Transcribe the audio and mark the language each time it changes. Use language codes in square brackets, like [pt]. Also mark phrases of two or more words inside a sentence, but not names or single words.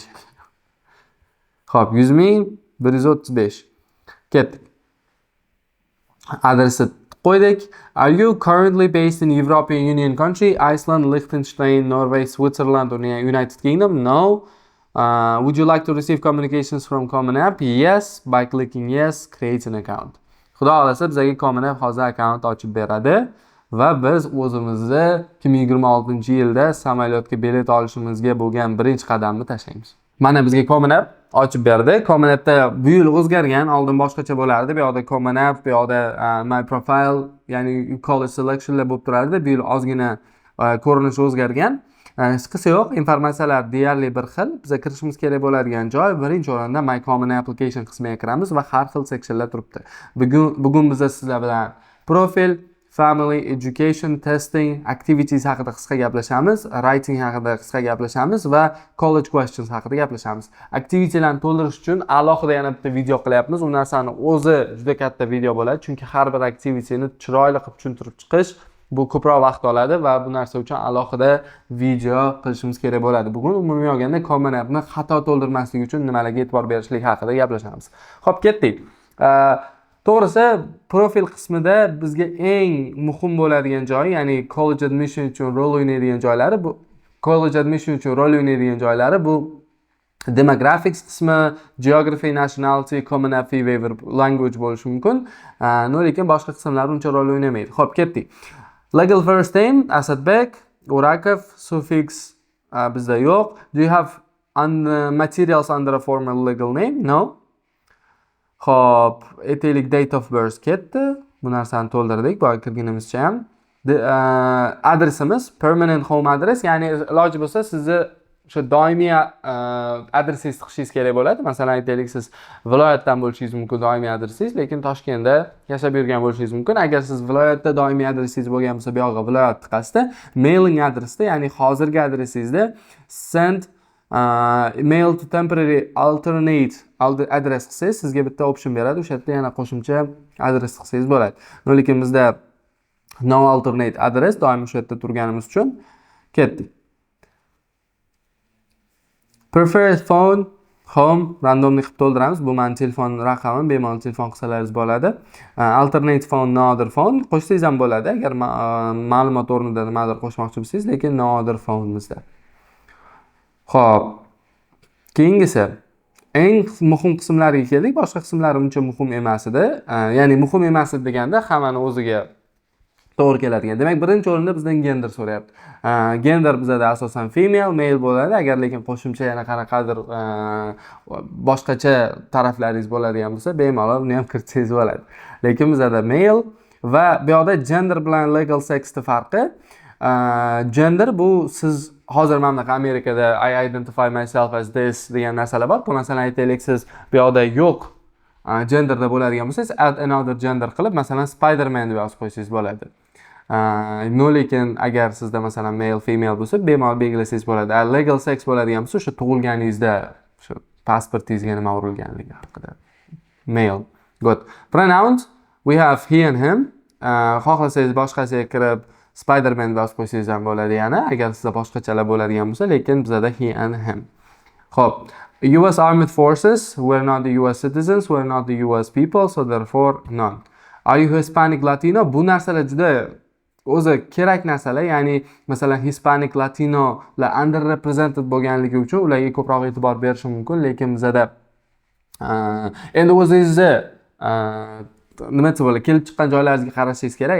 [uz] Xo'p, 100.135. Ketdik. Adresni qo'ydik. [en] Are you currently based in European Union country? Iceland, Liechtenstein, Norway, Switzerland or United Kingdom? No. Would you like to receive communications from Common App? Yes. By clicking yes, create an account. [uz] Xudo xolasa bizga Common App hozir account ochib beradi. Va biz o'zimizni 2026-yilda samolyotga bilet olishimizga bo'lgan birinchi qadamni tashlaymiz. Mana bizga Common App ochib berdi. Common App'da bu yil o'zgargan, oldin boshqacha bo'lardi. Bu yoqda Common App, bu yoqda My Profile, ya'ni [en] college selectionlar [uz] bo'lib turardi. Bu yil ozgina ko'rinishi o'zgargan. Hech qisi yo'q, informatsiyalar deyarli bir xil. Biz kirishimiz kerak bo'ladigan joy birinchi o'rinda My Common Application qismiga kiramiz va har xil seksiyonlar turibdi. Bugun biz sizlar bilan profil, [en] family, education, testing, activities [uz] haqida qisqa gaplashamiz, writing haqida qisqa gaplashamiz va [en] college questions [uz] haqida gaplashamiz. Activitylarni to'ldirish uchun alohida yana bitta video qilyapmiz. U narsani o'zi juda katta video bo'ladi, chunki har bir activityni chiroyli qilib tushuntirib chiqish bu ko'proq vaqt oladi va bu narsa uchun alohida video qilishimiz kerak bo'ladi. Bugun umumiy olganda common app'ni xato to'ldirmaslik uchun nimalarga e'tibor berishlik haqida gaplashamiz. Xo'p, ketdik. To'g'risi, profil qismida bizga eng muhim bo'ladigan joyi, ya'ni [en] college admission [uz] uchun rol o'ynaydigan joylari bu demographics qismi, [en] geography, nationality, common app, waiver, language [uz] bo'lishi mumkin. Lekin boshqa qismlar uncha rol o'ynamaydi. Xo'p, ketdik. [en] Legal first name [uz] Asadbek, Urakov, suffix bizda yo'q. [en] Do you have materials under a formal legal name? No. [uz] Xo'p, aytaylik date of birth ketdi. Bu narsani to'ldirdik, boya kirganimizcha ham. Adresimiz [en] permanent home address, [uz] ya'ni iloji bo'lsa sizni o'sha doimiy adresingizni tiqishingiz kerak bo'ladi. Masalan, aytaylik siz viloyatdan bo'lishingiz mumkin doimiy adresingiz, lekin Toshkentda yashab yurgan bo'lishingiz mumkin. Agar siz viloyatda doimiy adresingiz bo'lgan bo'lsa, bu yoqqa viloyat tiqasizda, mailing adresda, ya'ni hozirgi adresingizda [en] send mail to temporary alternate address [uz] qilsangiz, sizga bitta option beradi. O'sha yerda yana qo'shimcha adres qilsangiz bo'ladi. Lekin bizda [en] no alternate address, [uz] doim o'sha yerda turganimiz uchun ketdik. [en] Preferred phone, home, randomly [uz] qilib to'ldiramiz. Bu meni telefon raqamim, bemalol telefon qilsalaringiz bo'ladi. [en] Alternate phone, no other phone [uz] qo'shsangiz ham bo'ladi, agar ma'lumot o'rnida nimadir qo'shmoqchi bo'lsangiz, lekin [en] no other phone [uz] bizda. Xo'p, keyingisi eng muhim qismlariga keldik. Boshqa qismlar uncha muhim emas edi. Ya'ni muhim emas deganda hammani o'ziga to'g'ri keladigan. Demak, birinchi o'rinda bizdan gender so'rayapti. Gender bizda asosan [en] female, male [uz] bo'ladi. Agar lekin qo'shimcha yana qanaqadir boshqacha taraflaringiz bo'ladigan bo'lsa, bemalol uni ham kiritsangiz bo'ladi. Lekin bizda male va bu yoqda gender bilan [en] legal sex'ning [uz] farqi. Gender bu siz hozir mamlakat Amerikada [en] I identify myself as this [uz] degan narsalar bor. Bu masalan aytaylik siz bu yoqda yo'q genderda bo'ladigan bo'lsangiz, [en] add another gender [uz] qilib, masalan Spider-Man deb yozib qo'ysangiz bo'ladi. Lekin agar sizda masalan [en] male, female [uz] bo'lsa, bemalol belgilasangiz bo'ladi. [en] Legal sex [uz] bo'ladigan bo'lsa, o'sha tug'ilganingizda, o'sha pasportingizga nima urilganligi haqida. [en] Male. Good. Pronouns, we have he and him. [uz] Xohlasangiz boshqasiga kirib Spider-Man deb yozib qo'ysangiz ham bo'ladi yana, agar sizda boshqachalar bo'ladigan bo'lsa, lekin bizda [en] he and him. Xo'p, US Armed Forces, we're not the US citizens, we're not the US people, so therefore none. Are you Hispanic Latino? [uz] Bu narsalar juda o'zi kerak narsalar, ya'ni masalan [en] Hispanic Latinolar underrepresented [uz] bo'lganligi uchun ularga ko'proq e'tibor berish mumkin, lekin bizda endi o'zingizni nima desa bo'ladi, kelib chiqqan joylaringizga qarashingiz kerak.